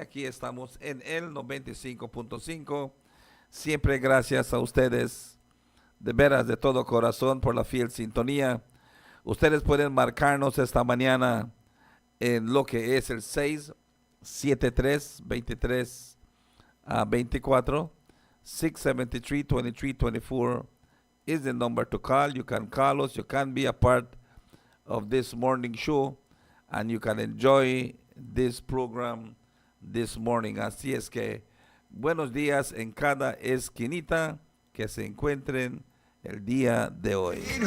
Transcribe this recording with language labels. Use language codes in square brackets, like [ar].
[es] Aquí estamos en el 95.5. Siempre gracias a ustedes, de veras, de todo corazón, por la fiel sintonía. Ustedes pueden marcarnos esta mañana en lo que es el 673-23-24, 673-23-24 [en] is the number to call. You can call us, you can be a part of this morning show, and you can enjoy this program this morning. [es] Así es que buenos días en cada esquinita que se encuentren el día de hoy.